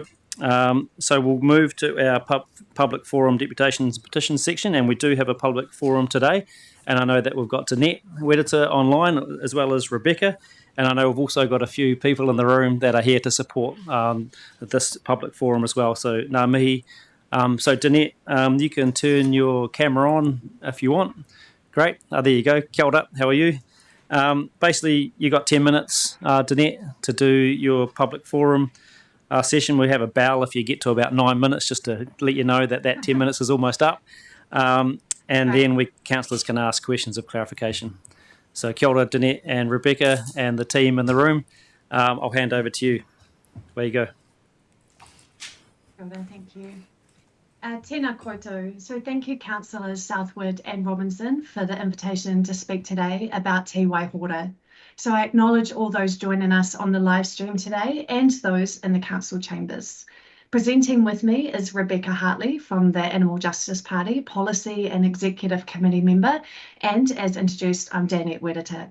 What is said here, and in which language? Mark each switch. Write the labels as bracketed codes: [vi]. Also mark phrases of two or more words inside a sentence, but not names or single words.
[en] So we'll move to our public forum, Deputations and Petitions section, and we do have a public forum today. And I know that we've got Danette, Wereta online, as well as Rebecca. And I know we've also got a few people in the room that are here to support this public forum as well. [mi] So ngā mihi. [en] So Danette, you can turn your camera on if you want. Great. There you go. [mi] Kia ora. [en] How are you? Basically, you got 10 minutes, Danette, to do your public forum. session. We have a bell if you get to about 9 minutes, just to let you know that 10 minutes is almost up. And then councillors can ask questions of clarification. [mi] So kia ora, [en] Danette and Rebecca and the team in the room. I'll hand over to you. Where you go. Thank you. [mi] Tēnā koutou. [en] So thank you, Councillors Southwood and Robinson, for the invitation to speak today about Te Waihora. So I acknowledge all those joining us on the live stream today and those in the council chambers. Presenting with me is Rebecca Hartley from the Animal Justice Party, Policy and Executive Committee member, and as introduced, I'm Danette Wereta.